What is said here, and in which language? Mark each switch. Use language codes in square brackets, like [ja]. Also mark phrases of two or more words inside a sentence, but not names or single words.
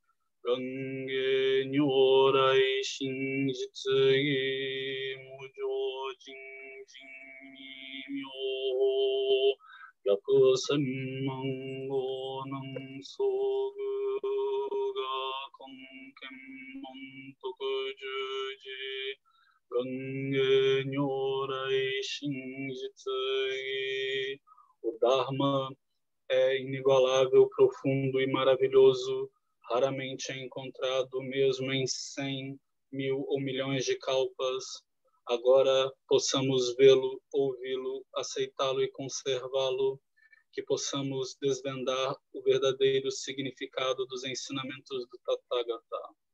[ja] 願解 如来 真実義 無上 甚 深 微 妙法 百千万 劫 難 遭遇 我 今見聞 得受持 願解 如来 真実義. [pt] O Dharma é inigualável, profundo e maravilhoso, raramente é encontrado mesmo em 100, 1000 ou milhões de kalpas. Agora possamos vê-lo, ouvi-lo, aceitá-lo e conservá-lo, que possamos desvendar o verdadeiro significado dos ensinamentos do Tathagata.